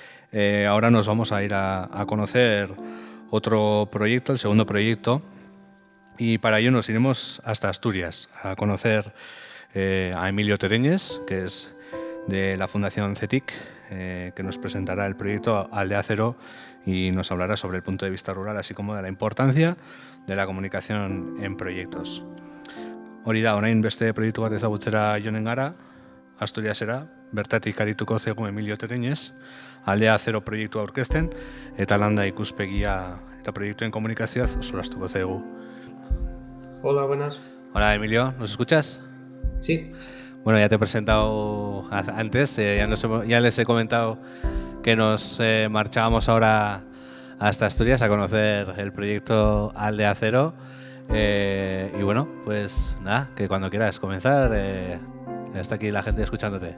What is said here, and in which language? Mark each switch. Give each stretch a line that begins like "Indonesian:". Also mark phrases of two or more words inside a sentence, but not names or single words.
Spanish: Ahora nos vamos a ir a conocer otro proyecto, el segundo proyecto, y para ello nos iremos hasta Asturias a conocer a Emilio Tereñes, que es de la Fundación CETIC, que nos presentará el proyecto Aldea Cero y nos hablará sobre el punto de vista rural, así como de la importancia de la comunicación en proyectos.
Basque: Hori da, orain beste proiektu bat ezagutzera joanen gara, Asturiasera, bertatik arituko zaigu Emilio Tereñes, Aldea Zero proiektua aurkezten, eta landa ikuspegia eta proiektuen komunikazioaz solastuko zaigu.
Spanish: Hola, buenas. Hola Emilio, ¿nos escuchas? Sí. Bueno, ya te he presentado antes, ya les he comentado que nos marchábamos ahora hasta Asturias a conocer el proyecto Aldea Cero. Y bueno, pues nada, que cuando quieras comenzar, está aquí la gente escuchándote.